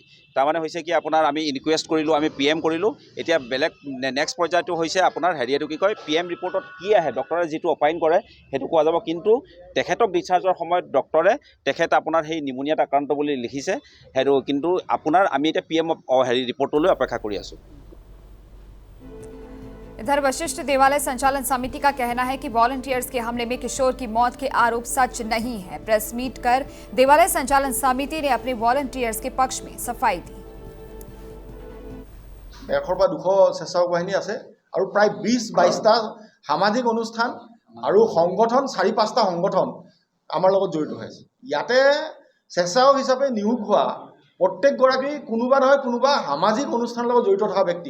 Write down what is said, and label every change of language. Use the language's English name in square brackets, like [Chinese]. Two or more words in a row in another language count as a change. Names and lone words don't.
[Assamese] তাৰমানে হৈছে কি আপোনাৰ আমি ইনকুৱেষ্ট কৰিলোঁ, আমি পিএম কৰিলোঁ। এতিয়া বেলেগ নেক্সট পৰ্যায়টো হৈছে আপোনাৰ এইটো কি কয়, [English] PM reportত [Assamese] কি আহে, ডক্টৰে যিটো অপাইন কৰে সেইটো কোৱা যাব। কিন্তু তেখেতক ডিচাৰ্জৰ সময়ত ডক্টৰে তেখেত আপোনাৰ সেই নিমনিয়াত আক্ৰান্ত বুলি লিখিছে। সেইটো কিন্তু আপোনাৰ আমি এতিয়া [English] PM reportলৈ [Assamese] অপেক্ষা কৰি আছোঁ। [Hindi] इधर वशिष्ठ देवालय संचालन समिति का कहना है कि वॉलंटियर्स के हमले में किशोर की मौत के आरोप सच नहीं है। प्रेस मीट कर देवालय संचालन समिति ने अपने वॉलंटियर्स के पक्ष में सफाई दी। [Assamese] 100 বা 200 স্বেচ্ছাসেৱক বাহিনী আছে আৰু প্ৰায় 20-22টা সামাজিক অনুষ্ঠান আৰু সংগঠন 4-5টা সংগঠন আমাৰ লগত জড়িত হৈ আছে। ইয়াতে স্বেচ্ছাসেৱক হিচাপে নিয়োগ হোৱা প্ৰত্যেকগৰাকী কোনোবা নহয় কোনোবা সামাজিক অনুষ্ঠানৰ লগত জড়িত থকা ব্যক্তি।